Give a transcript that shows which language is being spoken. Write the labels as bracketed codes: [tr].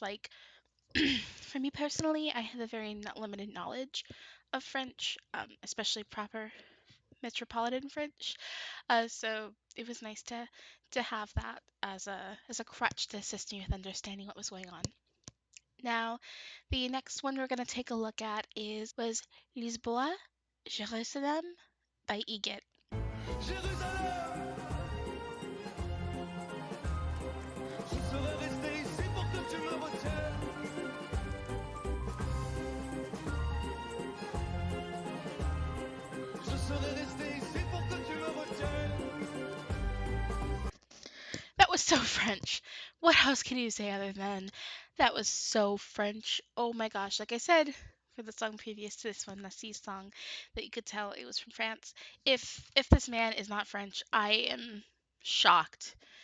[en] Like, for me personally, I have a very limited knowledge of French, especially proper metropolitan French. So it was nice to have that as a crutch to assist me with understanding what was going on. Now, the next one we're going to take a look at was Lisboa, Jérusalem by Igit. [fr] Jérusalem, je serais resté ici pour que tu me retiennes. Je serais resté ici pour que tu me retiennes. [en] That was so French. What else can you say other than that was so French? Oh my gosh, like I said for the song previous to this one, Nassi's song, that you could tell it was from France. If this man is not French, I am shocked.